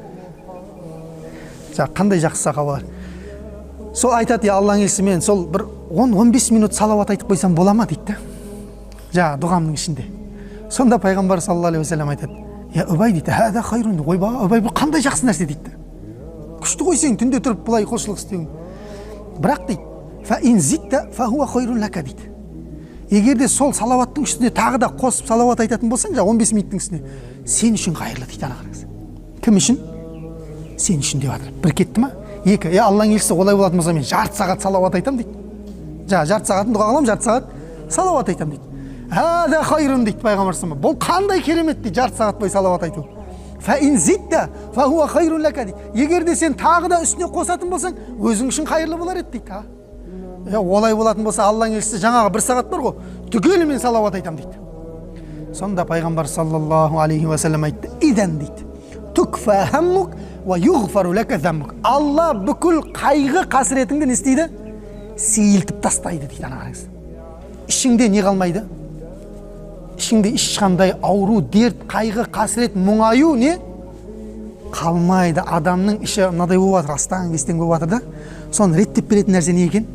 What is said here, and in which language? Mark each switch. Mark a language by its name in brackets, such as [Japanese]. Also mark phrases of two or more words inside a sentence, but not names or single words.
[Kazakh] Қандай жақсы сахабалар. Сол айтады, Алланың елшісі, мен сол бір 10-15 минут салауат айтып қойсам бола ма дейді. Жаңа дұғамның ішінде. Сонда пайғамбар [Arabic] صلى الله عليه وسلم [Kazakh] айтады, Убай дейді, [Arabic] هذا خير, [Kazakh] ойбай, бұл қандай жақсы нәрсе дейді. Күшті ғой сен түнде тұрып бұлай құлшылық істеуің. Бірақ дейді, [Arabic] فإن زدت فهو خير لك дейді. [Kazakh] Егер де сол салауаттың үстіне тағы да қосып салауат айтатын болсаң, 15 минуттың үстіне, сен үшін қайырлы дейді, ана қараңыз. Кім үшін? Сен үшін деп жатыр. Бір кетті ма? Екі. Алланың елшісі олай болатын болса, мен жарты сағат салауат айтам дейді. Жарты сағатын дұға қыламын, жарты сағат салауат айтам дейді. [Arabic] هذا خير [Kazakh] дейді пайғамбар [Arabic] صلى الله عليه وسلم. [Kazakh] Бұл қандай керемет дейді, жарты сағат бойы салауат айту. [Arabic] فإن زدت فهو خير لك дейді. [Kazakh] Егер де сен тағы да үстіне қосатын болсаң, өзің үшін қайырлы болар еді дейді. Олай болатын болса, Алланың елшісі жаңағы 1 сағат бар ғой, түгелімен салауат айтам дейді. Сонда пайғамбар [Arabic] صلى الله عليه وسلم [Kazakh] айтты, идан дейді, [Arabic] تكفى همك ويغفر لك ذنبك. [Kazakh] Алла бүкіл қайғы қасіретіңді не істейді? Сейілтіп тастайды дейді, ана қараңыз. Ішіңде не қалмайды? Ішіңде ешқандай ауру, дерт, қайғы, қасірет, мұңаю не қалмайды. Адамның іші мынадай болып жатыр, астан-кестен болып жатыр да. Соны реттеп беретін нәрсе не екен?